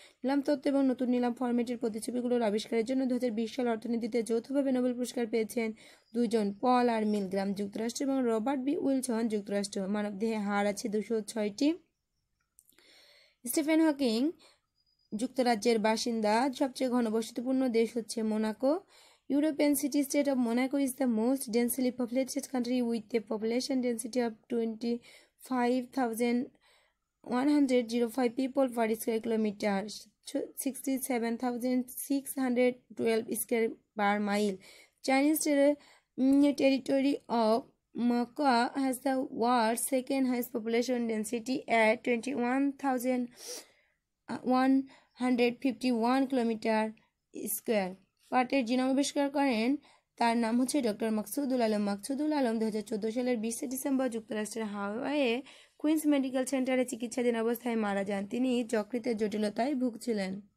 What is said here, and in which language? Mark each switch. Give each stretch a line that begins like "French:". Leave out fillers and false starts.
Bangla: নিলাম তত্ত্ব এবং নতুন নিলাম ফরম্যাটের প্রতিছবিগুলোর আবিষ্কারের জন্য 2020 সালে অর্থনীতিতে যৌথভাবে নোবেল পুরস্কার পেয়েছেন 2 জন, পল আর মিলগ্রাম যুক্তরাষ্ট্র এবং রবার্ট বি উইলসন যুক্তরাষ্ট্র। মানবদেহে হাড় আছে 206টি। স্টিফেন হকিং যুক্তরাজ্যের বাসিন্দা। সবচেয়ে ঘনবসতিপূর্ণ দেশ হচ্ছে Monaco.
English: European city state of Monaco is the most densely populated country with a population density of 25,105 people per square kilometer, 67,612 square per mile. Chinese territory of Macau has the world's second highest population density at 21,151 kilometer square.
Bangla: পাটের genome আবিষ্কার করেন, তার নাম হচ্ছে doctor Maksudul Alam. Maksudul Alam 2014 সালের 20 December যুক্তরাষ্ট্রের হাওয়াইয়ে queen's medical সেন্টারে চিকিৎসাধীন অবস্থায় মারা যান। তিনি যকৃতের জটিলতায় ভুগছিলেন।